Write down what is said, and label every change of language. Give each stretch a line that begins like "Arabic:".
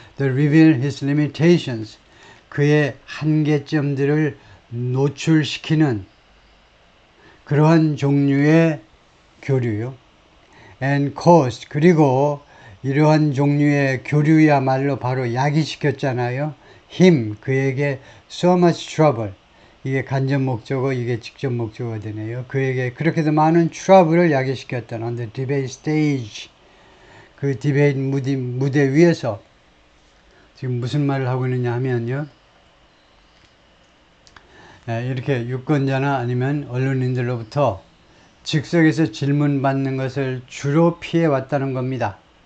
English: That reveal his limitations,
Korean: 그의 한계점들을 노출시키는 그러한 종류의 교류요.
English: And caused,
Korean: 그리고 이러한 종류의 교류야말로 바로 야기시켰잖아요. 그에게
English: so much trouble.
Korean: 이게 간접 목적어, 이게 직접 목적어가 되네요. 그에게 그렇게도 많은 trouble을 야기시켰던
English: on the debate stage.
Korean: 그 디베이트 무대 위에서 지금 무슨 말을 하고 있느냐 하면요. 이렇게 유권자나 아니면 언론인들로부터 즉석에서 질문받는 것을 주로 피해왔다는 겁니다.